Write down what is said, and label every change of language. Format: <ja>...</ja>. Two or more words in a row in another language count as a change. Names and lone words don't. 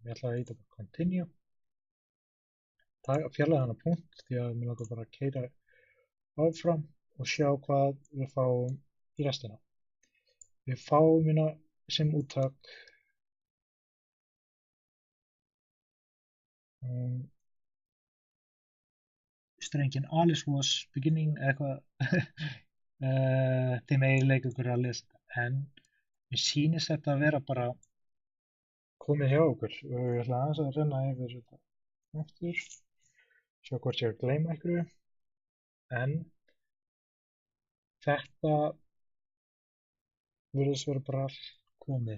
<is>Ég ætla að íta bara continue. Fjarlægja hana punkt því að mér langar bara að keyra áfram og sjá hvað við fáum í restina. Við fáum sem úttak strengin</is> <en>Alice was beginning</en> <is>eitthvað þeim eiginleika ykkur að lesa, en mér sýnist þetta að vera bara komið hjá okkur og ég ætla aðeins að renna yfir þetta aftur, sjá hvort ég er að gleyma einhverju, en þetta virðist vera bara allt komið.</is>